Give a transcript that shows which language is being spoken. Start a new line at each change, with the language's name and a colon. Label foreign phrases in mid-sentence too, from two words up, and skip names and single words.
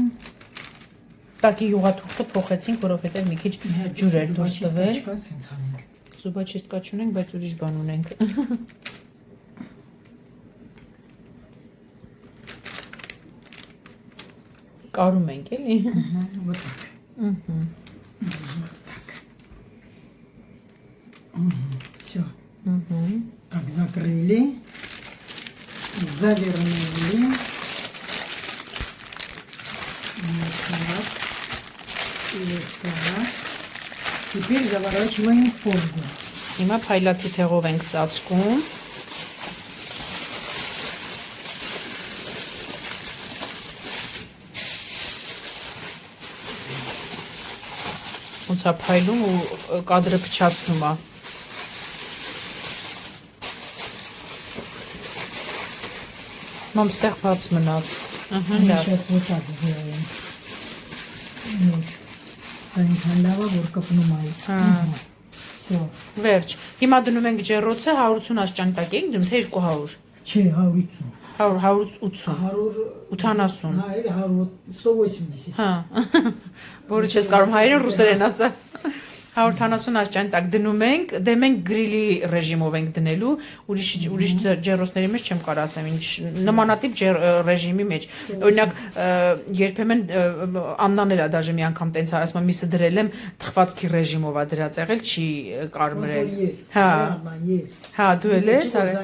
Armenian: Տակի յուղաթուղթը փոխեցինք, որովհետև մի քիչ ջուր էր դուրս տվել։ Սենց անենք։ Զուբաչիստկա չունենք, բայց ուրիշ բան ունենք։ Կարում ենք, էլի։
Russian: Вот так. Так. Все. Так, закрыли. Завернули. Вот так. И вот так. Теперь заворачиваем в фольгу.
Armenian: Հիմա փայլաթիթեղով ենք ծածկում։ Ոնց է փայլում ու կադրը փչացնում է։ Մամ ստեղ բաց մնաց։ Ահա, լավ։
Russian: Сейчас вот так сделаем. Вот.
Armenian: Այնքան լավ է, որ կպնում է։ Всё. Վերջ։ Հիմա դնում ենք ջեռոցը 180 աստիճան տակ ենք դնում, թե 200։ Չէ, 150. 180։ 80։ Հա, 180. Հա։ Որը չես կարող հայերեն ռուսերեն ասա։ 180 աստիճան տակ դնում ենք, դե մենք գրիլի ռեժիմով ենք դնելու, ուրիշ ջեռոցների մեջ չեմ կարող ասեմ, ինչ նմանատիպ ռեժիմի մեջ։ Օրինակ, երբեմն Աննան էլ է դաժե մի անգամ տենց ասում, միսը դրել եմ թխվածքի ռեժիմով է դրած եղել, չի կարմրել։ Հա։ Հա, դու էլ ես, արի։